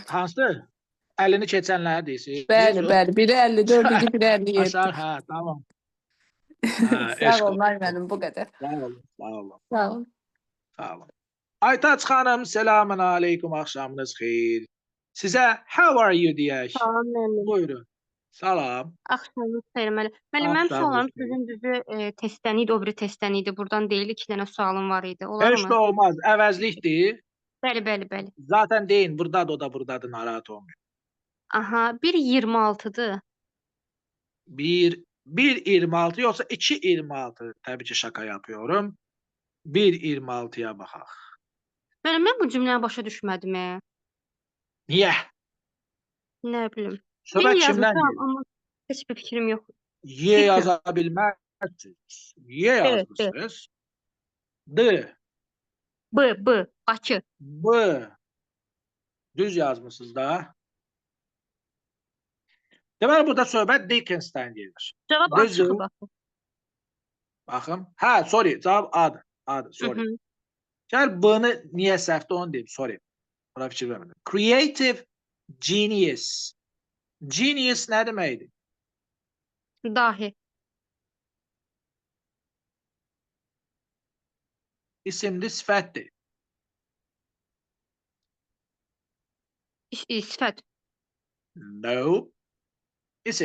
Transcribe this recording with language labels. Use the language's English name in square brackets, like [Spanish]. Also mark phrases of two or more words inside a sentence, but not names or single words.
[Azerbaijani] Hansı? 50-ni keçənləri deyirsiniz? Bəli, bəli. Biri 54 idi, biri 57. Aşağı, hə, tamam. Hə, Sağ olun, müəllim, bu qədər. Sağ olun, sağ olun. Sağ olun. Sağ olun. Aytaç xanım, [Arabic] السلام عليكم, [Azerbaijani] axşamınız xeyir. Sizə [English] how are you [Azerbaijani] deyək. Salam müəllim. Buyurun. Salam. Axşamınız xeyir müəllim. Müəllim, mənim suallarım sizin düzü testdən idi, o biri testdən idi. Buradan deyil, 2 dənə sualım var idi. Olar Heç mı? də olmaz, əvəzlikdir. Bəli, bəli, bəli. Zaten deyin, buradadır, o da buradadır, narahat olmayın. Aha, biri 26-dır. [Turkish] 1.26 yoksa 2.26, tabii ki şaka yapıyorum. [Azerbaijani] 1.26'ya baxaq. Müəllim, mən bu cümləni başa düşmədim. Niyə? Nə bilim. Söhbət kimdən yazmışam, gedir? amma heç bir fikrim yox. Y yaza bilməzsiniz. Y yazmışsınız. D, B, Bakı. B. Düz yazmışsınız da. Deməli, burada söhbət Dickens'dən gedir. Cavab Düzdür. açıqı baxın. Baxın. Hə, sorry, cavab A'dır. A'dır, sorry. Gəl B-ni niyə səhvdir onu deyim, sorry. Buna fikir vermədim. [English] Creative genius. [Azerbaijani] Genius nə deməkdir? Dahi. İsimli sifətdir. Sifət. No. İsim.